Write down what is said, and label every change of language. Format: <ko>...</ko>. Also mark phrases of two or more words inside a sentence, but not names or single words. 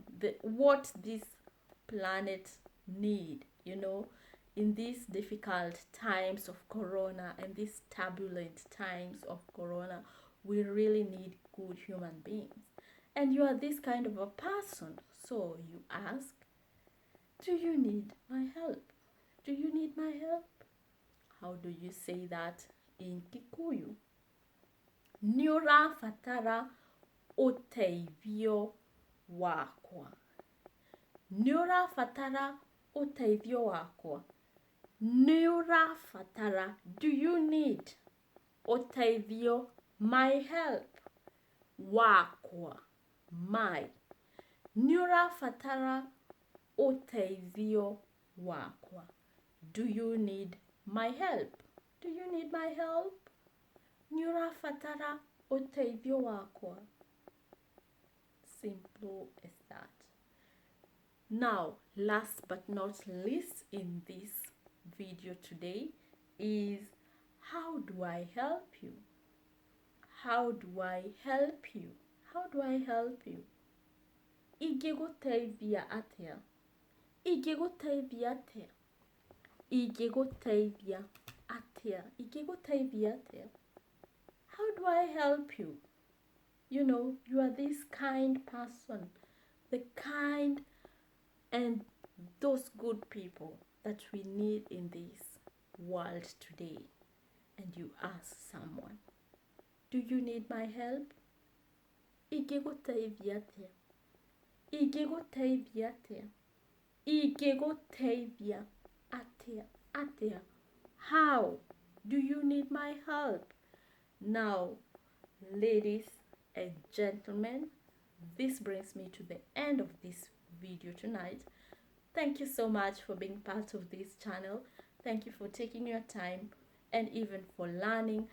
<en>What this planet need, in these difficult times of corona and these turbulent times of corona, we really need good human beings. And you are this kind of a person. So you ask, do you need my help? Do you need my help? How do you say that in Kikuyu?</en> <ki>Niura fatara uteithio wakwa. Niura fatara uteithio wakwa. Niura fatara,</ki> <en>do you need uteithio, my help? Wakwa, my.</en> <ki>Niura fatara uteithio wakwa.</ki> <en>Do you need my help? Do you need my help?</en> <ki>Niura fatara uteithio wakwa.</ki> <en>Simple as that. Now, last but not least in this video today is, how do I help you? How do I help you? How do I help you?</en> <ki>Igĩgũteithia atĩa? Ingĩgũteithia atĩa? Ingĩgũteithia atĩa? Ingĩgũteithia atĩa?</ki> <en>How do I help you? You know, you are this kind person, the kind and those good people that we need in this world today. And you ask someone, do you need my help?</en> <ki>Ingĩgũteithia atĩa? Ingĩgũteithia atĩa? Ingĩgũteithia atĩa? Atĩa?</ki> <en>How do you need my help? Now, ladies and gentlemen, this brings me to the end of this video tonight. Thank you so much for being part of this channel. Thank you for taking your time and even for learning.</en>